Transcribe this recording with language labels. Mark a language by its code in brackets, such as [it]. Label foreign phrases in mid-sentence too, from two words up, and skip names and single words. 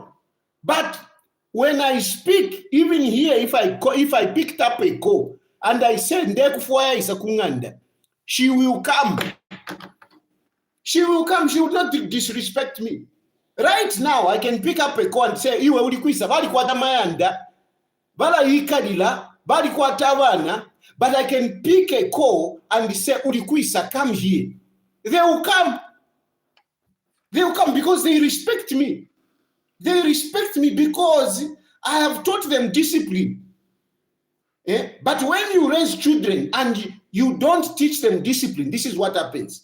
[en] But when I speak, even here, if I picked up a call and I said she will come. She will come. She will not disrespect me. Right now, I can pick up a call and say, [bem] "Iwe ulikwisa bali kwa tamayanda, bala ikadila, bali kwa tawana." [en] But I can pick a call and say, "Ulikwisa, come here." They will come. They will come because they respect me. They respect me because I have taught them discipline. But when you raise children and you don't teach them discipline, this is what happens.